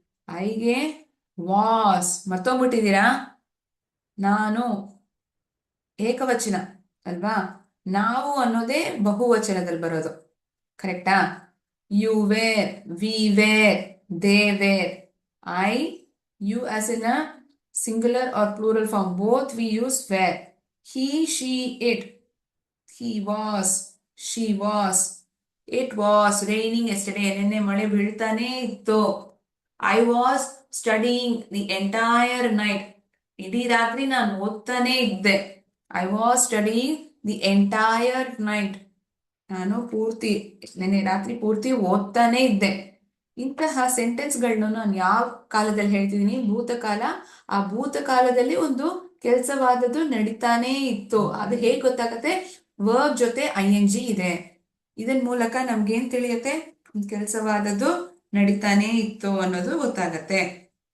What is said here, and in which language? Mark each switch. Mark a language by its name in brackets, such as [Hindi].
[Kannada] ಐಗೆ was. ಮರ್ತೋಗ್ಬಿಟ್ಟಿದ್ದೀರಾ? ನಾನು ಏಕವಚನ ಅಲ್ವಾ? ನಾವು ಅನ್ನೋದೇ ಬಹುವಚನದಲ್ಲಿ ಬರೋದು. ಕರೆಕ್ಟಾ? [English] You were, we were, they were. I, you as in a singular or plural form, both we use were. He, she, it. He was, she was, it was raining yesterday. [Kannada] ನೆನ್ನೆ ಮಳೆ ಬೀಳ್ತಾನೆ ಇತ್ತು. [English] I was studying the entire night. [Kannada] ಇಡೀ ರಾತ್ರಿ ನಾನು ಓದ್ತಾನೆ ಇದ್ದೆ. [English] I was studying the entire night. [Kannada] ನಾನು ನೆನ್ನೆ ರಾತ್ರಿ ಪೂರ್ತಿ ಓದ್ತಾನೆ ಇದ್ದೆ. ಇಂತಹ ಸೆಂಟೆನ್ಸ್ಗಳನ್ನ ನಾನು ಯಾವ ಕಾಲದಲ್ಲಿ ಹೇಳ್ತಿದ್ದೀನಿ? ಭೂತಕಾಲ. ಆ ಭೂತಕಾಲದಲ್ಲಿ ಒಂದು ಕೆಲಸವಾದದ್ದು ನಡೀತಾನೆ ಇತ್ತು. ಅದು ಹೇಗೆ ಗೊತ್ತಾಗತ್ತೆ? ವರ್ಬ್ ಜೊತೆ ING ಇದೆ. ಇದನ್ ಮೂಲಕ ನಮ್ಗೇನ್ ತಿಳಿಯತ್ತೆ? ಕೆಲಸವಾದದ್ದು ನಡೀತಾನೆ ಇತ್ತು ಅನ್ನೋದು ಗೊತ್ತಾಗತ್ತೆ.